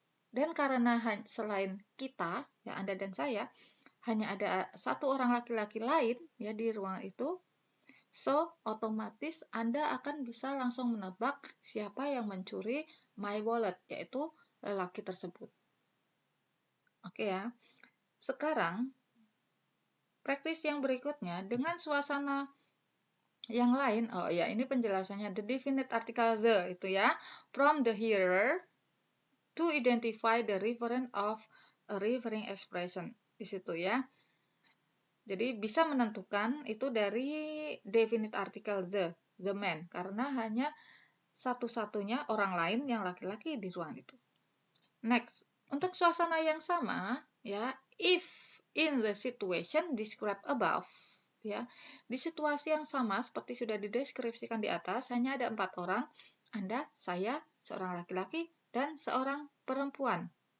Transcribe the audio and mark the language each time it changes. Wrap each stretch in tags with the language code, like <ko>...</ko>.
<id>Dan karena selain kita, ya Anda dan saya, hanya ada satu orang laki-laki lain ya di ruangan itu, so otomatis Anda akan bisa langsung menebak siapa yang mencuri</id> <en>my wallet,</en> <id>yaitu lelaki tersebut. Oke ya. Sekarang, praktis yang berikutnya dengan suasana yang lain. Oh ya, ini penjelasannya.</id> <en>The definite article the</en> <id>itu ya.</id> <en>From the hearer to identify the referent of a referring expression.</en> <id>Di situ ya. Jadi bisa menentukan itu dari definite article the man. Karena hanya satu-satunya orang lain yang laki-laki di ruang itu. Next, untuk suasana yang sama, ya,</id> <en>if in the situation described above,</en> <id>ya, di situasi yang sama seperti sudah dideskripsikan di atas, hanya ada 4 orang, Anda, saya, seorang laki-laki, dan seorang perempuan.</id>